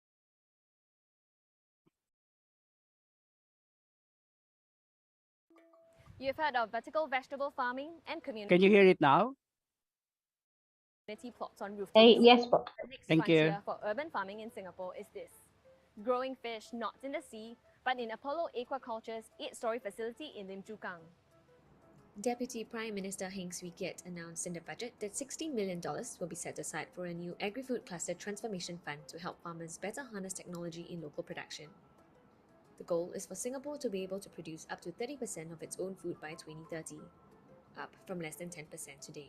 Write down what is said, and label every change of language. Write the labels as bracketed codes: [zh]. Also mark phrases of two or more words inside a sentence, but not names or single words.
[en] You've heard of vertical vegetable farming and community Can you hear it now? plots on rooftops. Yes po. The next Thank frontier you. for urban farming in Singapore is this: growing fish not in the sea, but in Apollo Aquaculture's 8-story facility in Lim Chu Kang. Deputy Prime Minister Heng Swee Keat announced in the budget that $60 million will be set aside for a new agri-food cluster transformation fund to help farmers better harness technology in local production. The goal is for Singapore to be able to produce up to 30% of its own food by 2030, up from less than 10% today.